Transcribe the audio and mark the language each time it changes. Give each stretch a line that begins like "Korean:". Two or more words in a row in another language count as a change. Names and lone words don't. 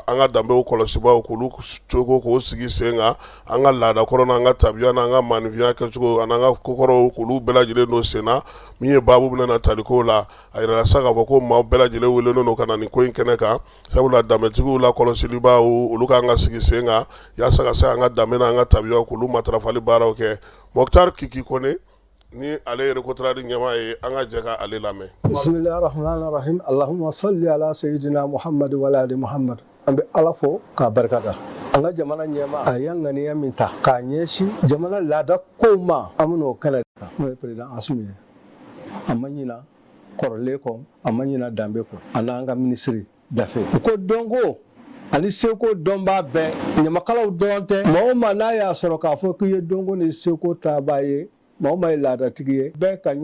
Bambara: an ka danbew kɔlɔsibaw k'olu cogo k'o sigi sen kan an ka laadakɔrɔ n'an ka tabiya n'an ka maanifinya kɛcogo an'an ka kokɔrɔw k'olu bɛɛ lajɛlen don sen na min ye baabu bɛna taliko la a yirala sa k'a fɔ ko maaw bɛɛ lajɛlen welelen don ka na nin ko in kɛnɛ kan sabula danbetigiw la kɔlɔsilibaw olu k'an ka sigi sen kan yaasa ka se an ka danbe n'an ka tabiyaw k'olu matarafali baaraw kɛ Mokhtar Kiki Kone ni ale yɛrɛ kotaradi ɲɛma ye an ka jɛ ka ale lamɛn.
Arabic: بسم الله الرحمن الرحيم. اللهم صل على سيدنا محمد وعلى آل محمد.
Bambara: An bɛ Ala fo k'a barikada. An ka jamana ɲɛma a y'an ŋaniya min ta k'a ɲɛsin jamana laada kow ma an bɛn'o kɛnɛ kan n'o ye président Asimi ye. A ma ɲina kɔrɔlen kɔ a ma ɲina danbe kɔ a n'an ka minisiri Dafe. U ko dɔnko ani seko dɔn b'a bɛɛ ɲamakalaw dɔrɔn tɛ maa o maa n'a y'a sɔrɔ k'a fɔ k'i ye dɔnko ni seko taabaa ye maa o maa ye laadatigi ye bɛɛ ka